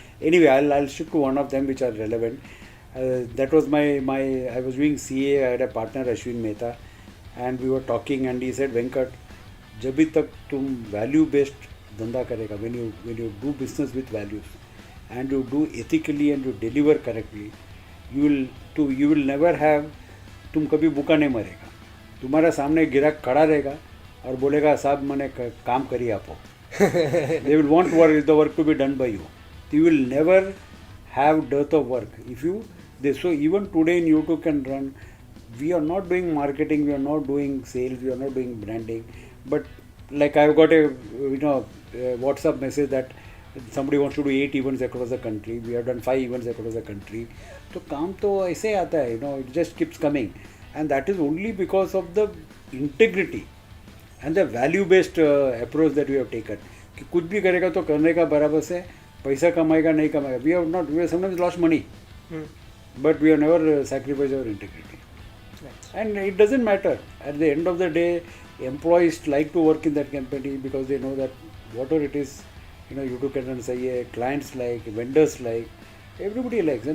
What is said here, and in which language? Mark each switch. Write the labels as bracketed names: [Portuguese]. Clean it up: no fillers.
[English] Anyway, I'll stick to one of them which are relevant. That was I was doing CA. I had a partner, Ashwin Mehta, and we were talking, and he said, Venkat, [Hindi] जब तक तुम value based धंधा करेगा, [English] when you do business with values and you do ethically and you deliver correctly, you will never have, [Hindi] तुम कभी भूखा नहीं मरेगा. तुम्हारा सामने गिराक खड़ा रहेगा और बोलेगा साहब मैंने काम करी आपको. [English] They will want the work to be done by you. You will never have dearth of work. So even today in YouTooCanRun, we are not doing marketing, we are not doing sales, we are not doing branding. But like I've got a WhatsApp message that somebody wants to do 8 events across the country. We have done 5 events across the country. So [Hindi] काम तो ऐसे आता है, [English] it just keeps coming. And that is only because of the integrity and the value-based approach that we have taken. [Hindi] कि कुछ भी करेगा तो करने का बराबर से, पैसा कमाएगा नहीं कमाएगा. [English] We have sometimes lost money, but we have never sacrificed our integrity. And it doesn't matter. At the end of the day, employees like to work in that company because they know that whatever it is, YouTooCanRun [Hindi] sahi hai, [English] clients like, vendors like, everybody likes.